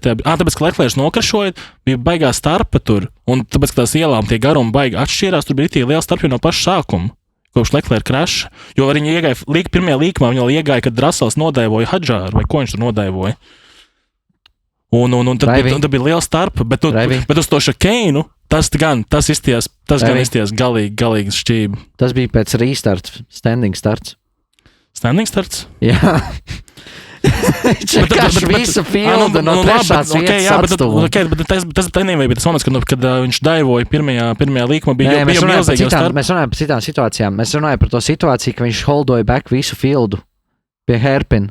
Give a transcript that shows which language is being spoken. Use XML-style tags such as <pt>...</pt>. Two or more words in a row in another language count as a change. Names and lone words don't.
<lv>Tāpēc, ka Leclerc nokrašoja, bija baigā starpa tur, un tāpēc, ka tās ielām tie garumi baigi atšķīrās, tur bija liela starpa no paša sākuma, kopš Leclerc kraša. Jo viņi iegāja, pirmajā līkumā viņi iegāja, kad Russells nodaivoja Hadžāru, vai ko viņš tur nodaivoja. Un tad bija liela starpa, bet uz to šakeinu, tas izstījās galīgi šķība. Tas bija pēc</lv> <en>restart, standing starts. Standing starts?</en> <lv>Jā. Viņš vienkārši visu fildu no trešās vietas atstūma. Bet tas nebija tas moments, kad viņš daivoja pirmajā līkumā, bija milzīgā starp. Mēs runājam par citām situācijām. Mēs runājam par to situāciju, ka viņš holdoja back visu fildu pie Hairpin.</lv>